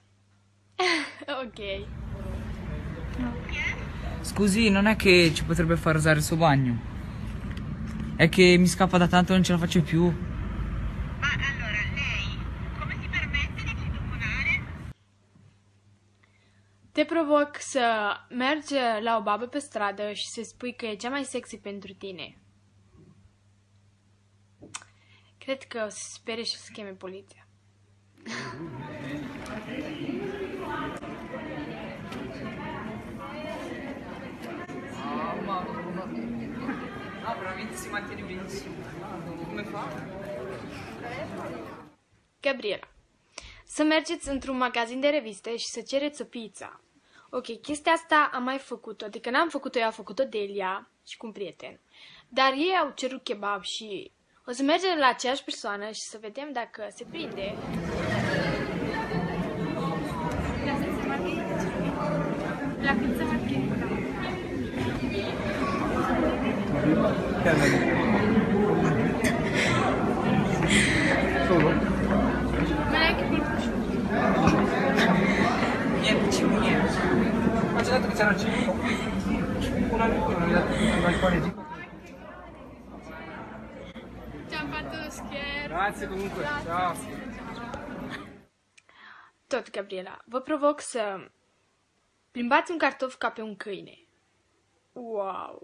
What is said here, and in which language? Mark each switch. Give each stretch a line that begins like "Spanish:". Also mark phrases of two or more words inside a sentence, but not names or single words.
Italian: Ok. Scusi, non è che ci potrebbe far usare il suo bagno? È che mi scappa da tanto e non ce la faccio più. Ma allora, lei come si permette di citofonare?
Romanian: Te provoc să mergi la o babă pe stradă și să spui că e cea mai sexy pentru tine. Cred că o să se spere și o să cheme poliția.
Italian: No, veramente si mantiene benissimo. Come fa?
Romanian: Gabriela. Să mergeți într-un magazin de reviste și să cereți o pizza. Ok, chestia asta am mai făcut-o, adică n-am făcut-o eu, a făcut-o Delia și cu un prieten. Dar ei au cerut kebab și o să mergem la aceeași persoană și să vedem dacă se prinde.
Italian: La pizza margherita. Ma neanche col prosciutto. Niente, niente. Ma ci ha detto che c'era il cibo. Un amico non mi ha dato alcune di. Ci-am fatto lo scherzo. Grazie comunque. Ciao.
Romanian: Tot, Gabriela, vă provoc să plimbați un cartof ca pe un câine. Wow!